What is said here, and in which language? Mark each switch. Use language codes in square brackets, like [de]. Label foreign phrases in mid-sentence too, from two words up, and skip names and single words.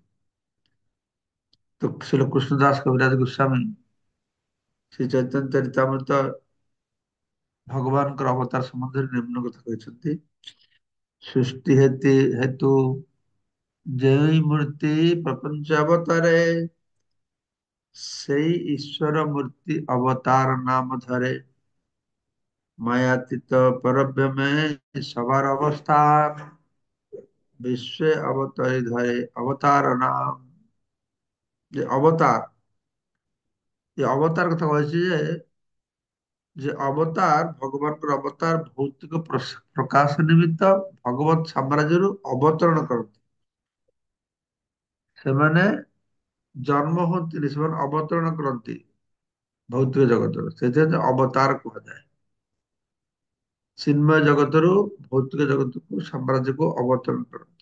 [or] ତ ଶ୍ରୀଲ କୃଷ୍ଣଦାସ କବିରାଜ ଗୋସ୍ୱାମୀ ଶ୍ରୀ ଚୈତନ୍ୟ ଚରିତାମୃତ ଭଗବାନଙ୍କର ଅବତାର ସମ୍ବନ୍ଧରେ ନିମ୍ନ କଥା କହିଛନ୍ତି। ସୃଷ୍ଟି ହେତୁ ଯେଉଁ ମୂର୍ତ୍ତି ପ୍ରପଞ୍ଚ ଅବତାରେ, ସେଇ ଈଶ୍ୱର ମୂର୍ତ୍ତି ଅବତାର ନାମ ଧରେ। [bn] মায়াতীত পরব্রহ্মে সবার অবস্থান, বিশ্বে অবতরি ধরে অবতার নাম। যে অবতার, এই অবতার কথা বলছি যে যে [or] অবତାର ଭଗବାନଙ୍କର ଅବତାର ଭୌତିକ ପ୍ରକାଶ ନିମିତ୍ତ ଭଗବତ ସାମ୍ରାଜ୍ୟରୁ ଅବତରଣ କରନ୍ତି। ସେମାନେ ଜନ୍ମ ହୁଅନ୍ତିନି, ସେମାନେ ଅବତରଣ କରନ୍ତି ଭୌତିକ ଜଗତରୁ, ସେଥିପାଇଁ ଅବତାର କୁହାଯାଏ। ଚିନ୍ମୟ ଜଗତରୁ ଭୌତିକ ଜଗତକୁ ସାମ୍ରାଜ୍ୟକୁ ଅବତରଣ କରନ୍ତି।